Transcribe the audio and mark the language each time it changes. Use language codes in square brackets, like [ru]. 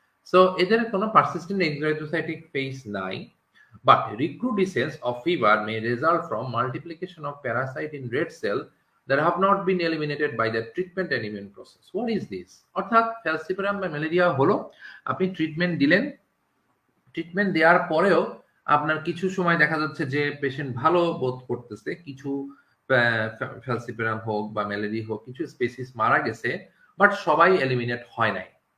[bn] So এদের কোনো persistent এক্সোএরিথ্রোসাইটিক phase নাই। [en] But recrudescence of fever may result from multiplication of parasite in red cell that have not been eliminated by the treatment and immune process. What is this? [bn] অর্থাৎ ফ্যালসিপারাম বা malaria হলো, আপনি treatment দিলেন, treatment দেওয়ার পরেও আপনার কিছু সময় দেখা যাচ্ছে যে পেশেন্ট ভালো বোধ করতেছে, কিছু ফ্যালসিপারাম হোক বা ম্যালেরিয়া হোক কিছু স্পেসিস মারা গেছে, বাট সবাই এলিমিনেট হয় নাই।